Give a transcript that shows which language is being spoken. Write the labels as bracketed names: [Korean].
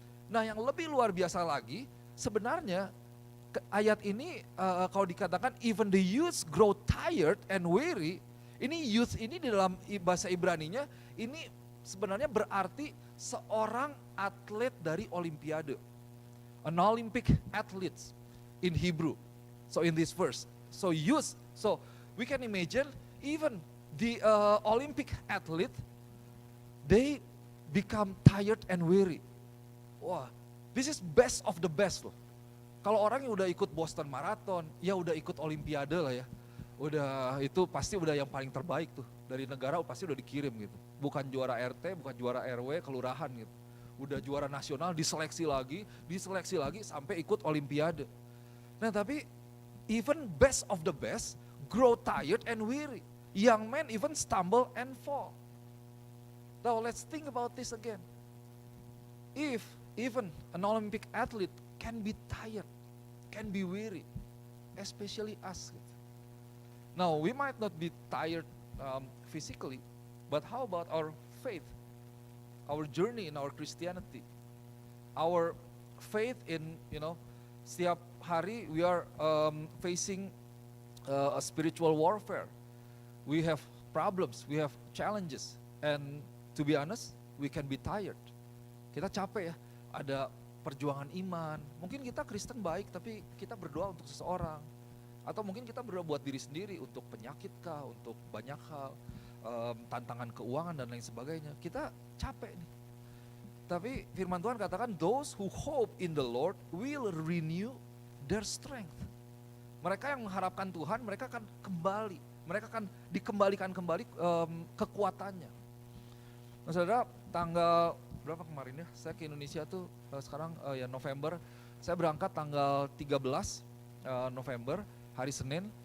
[Indonesian] Nah yang lebih luar biasa lagi, sebenarnya ayat ini kalau dikatakan [English] even the youth grow tired and weary, [Indonesian] ini youth ini di dalam bahasa Ibraninya ini sebenarnya berarti seorang atlet dari olimpiade. [English] An Olympic athletes in Hebrew. So in this verse, so youth, so we can imagine even the Olympic athlete, they become tired and weary. Wah, this is best of the best loh. [Indonesian] Kalau orang yang udah ikut Boston Marathon, ya udah ikut Olimpiade lah ya. Udah itu pasti udah yang paling terbaik tuh. Dari negara pasti udah dikirim gitu. Bukan juara RT, bukan juara RW, kelurahan gitu. Udah juara nasional, diseleksi lagi sampai ikut Olimpiade. Nah tapi [English] even best of the best grow tired and weary. Young men even stumble and fall. Now let's think about this again. If even an Olympic athlete can be tired, can be weary, especially us. Now we might not be tired physically, but how about our faith, our journey in our Christianity, our faith in, [Indonesian] setiap hari [English] we are facing a spiritual warfare. We have problems, we have challenges, and to be honest, we can be tired. [Indonesian] Kita capek ya, ada perjuangan iman. Mungkin kita Kristen baik, tapi kita berdoa untuk seseorang. Atau mungkin kita berdoa buat diri sendiri untuk penyakit kah, untuk banyak hal, tantangan keuangan dan lain sebagainya. Kita capek nih. Tapi firman Tuhan katakan, [English] those who hope in the Lord will renew their strength. [Indonesian] Mereka yang mengharapkan Tuhan, mereka akan kembali. Mereka akan dikembalikan kembali kekuatannya. Nah saudara, tanggal berapa kemarin ya? Saya ke Indonesia tuh sekarang ya November. Saya berangkat tanggal 13 November, hari Senin.